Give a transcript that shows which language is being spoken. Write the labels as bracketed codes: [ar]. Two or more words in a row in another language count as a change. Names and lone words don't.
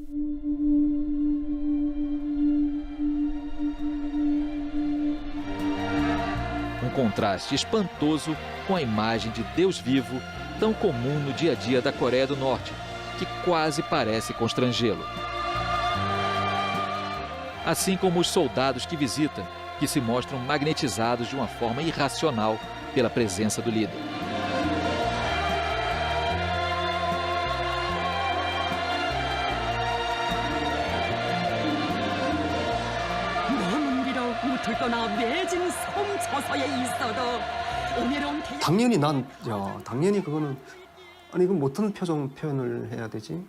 [pt] Um contraste espantoso com a imagem de Deus vivo, tão comum no dia a dia da Coreia do Norte, que quase parece constrangê-lo. Assim como os soldados que visita, que se mostram magnetizados de uma forma irracional pela presença do líder. [ko] 당연히 당연히 그거는 아니 그 어떤 표현을 해야 되지?